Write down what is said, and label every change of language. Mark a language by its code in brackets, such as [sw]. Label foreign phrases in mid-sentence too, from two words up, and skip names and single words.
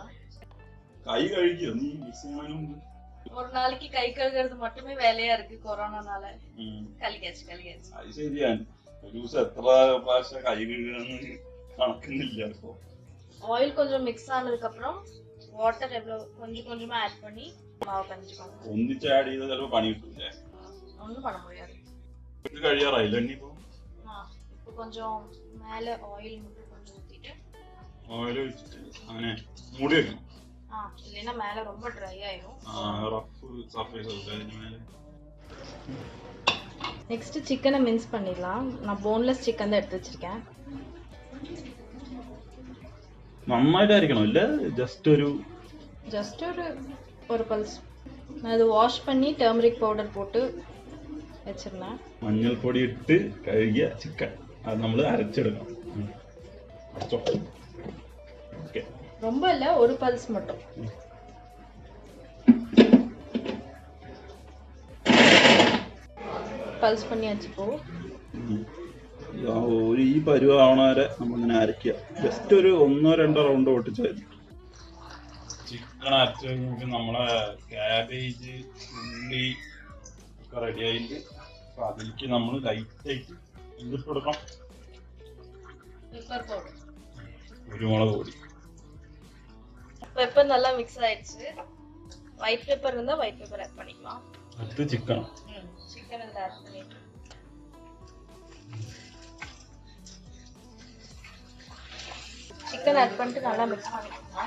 [ml] കൈ കഴുകിയോ നീ മിക്സ് ചെയ്യുന്നതിന്? [ta] ஒரு நாளைக்கு கை கழுகுறது மட்டுமே வேலையா இருக்கு கொரோனானால. கழுகியாச்சு. [ml] അത് ശരിയാണ്. ഒരു ദിവസം എത്ര പ്രാവശ്യം കൈ കഴുകുകയെന്ന് കണക്കുന്നില്ല. ഇപ്പൊ [ta] ஆயில் கொஞ்சம் மிக்ஸ் ஆனதுக்கு அப்புறம் வாட்டர் எவ்வளவு கொஞ்சமா ஆட் பண்ணி மாவு கஞ்சிக்கோங்க. [ml] ഒന്നിച്ച് ആഡ് ചെയ്താൽ ചിലപ്പോൾ പണി കിട്ടൂല്ലേ? [ta] ஒன்றும் பண்ண முடியாது. [ml] ഇത് കഴിയാറായില്ല ഇനിയിപ്പോ? [ta] இப்போ கொஞ்சம் மேல ஆயில் மட்டும் கொஞ்சம் ஊத்திட்டு [ml] ഓയിൽ ഒഴിച്ചിട്ട് അങ്ങനെ മൂടി വെക്കണം. [ta] இல்லைன்னா மேல ரொம்ப ட்ரை ஆயிடும். [en] rough surface [ml] ആവും അതിന് മേലെ. [ta] நெக்ஸ்ட் சிக்கனை மின்ஸ் பண்ணிடலாம். நான் [en] boneless chicken [ta] தான் எடுத்து வச்சிருக்கேன். [ml] നന്നായിട്ടായിരിക്കണം അല്ലേ? [ta] ஜஸ்ட் ஒரு பல்ஸ். நான் இது வாஷ் பண்ணி [en] turmeric powder [ta] போட்டு வச்சிருந்தேன். [ml] മഞ്ഞൾപ്പൊടി ഇട്ട് കഴുകിയ ചിക്കൻ അത് നമ്മൾ അരച്ചെടുക്കണം. ഓക്കെ, [ta] ரொம்ப இல்ல, ஒரு பல்ஸ் மட்டும். പൾസ് பண்ணியாச்சு. இப்போ [ml] ഒരു ഈ പരുവാവണ വരെ നമ്മളിങ്ങനെ അരയ്ക്കുക. ജസ്റ്റ് ഒരു 1-2 റൗണ്ട് ഓട്ടിച്ചാൽ മതി. ചിക്കൻ അരച്ച് കഴിഞ്ഞിട്ട് നമ്മളെ ക്യാബേജ് ഉള്ളി ഒക്കെ റെഡി ആയിട്ട് അപ്പൊ അതിലേക്ക് നമ്മൾ ലൈറ്റായിട്ട് എന്തിട്ട് കൊടുക്കണം? കുരുമുളക് പൊടി. [ta] பெப்பர் நல்லா மிக்ஸ் ஆயிடுச்சு. [en] white pepper [ta] இருந்தா [en] white pepper [ta] ஆட் பண்ணிக்கலாம். அடுத்து சிக்கன் இதில் ஆட் பண்ணிட்டு சிக்கன் ஆட் பண்ணிட்டு நல்லா மிக்ஸ் பண்ணிக்கலாம்.